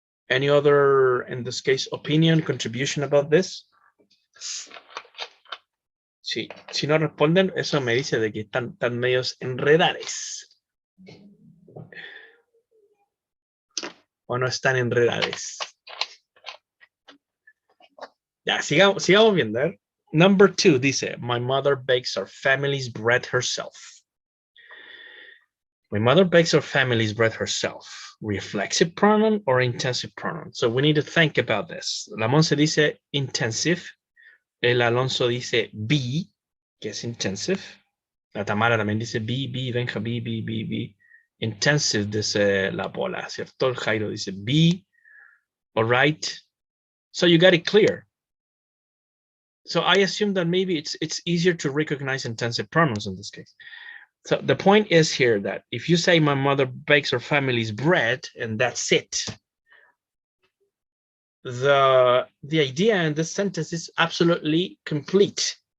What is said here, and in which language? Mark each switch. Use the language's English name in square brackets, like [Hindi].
[English] Any other, in this case, opinion, contribution about this? [Spanish] Sí, si no responden, eso me dice de que están medios enredades. O no están enredades. Ya, sigamos viendo. ¿Eh? [English] Number 2 [Spanish] dice, [English] my mother bakes our family's bread herself. My mother bakes our family's bread herself. Reflexive pronoun or intensive pronoun? So we need to think about this. [Spanish] La Monse dice intensive. El Alonso dice be, que es intensive. La Tamara también dice be, Benja, be. Intensive dice la Pola, ¿cierto? El Jairo dice be. [English] All right. So you got it clear. So I assume that maybe it's easier to recognize intensive pronouns in this case. So the point is here that if you say my mother bakes her family's bread and that's it, the idea in this sentence is absolutely complete.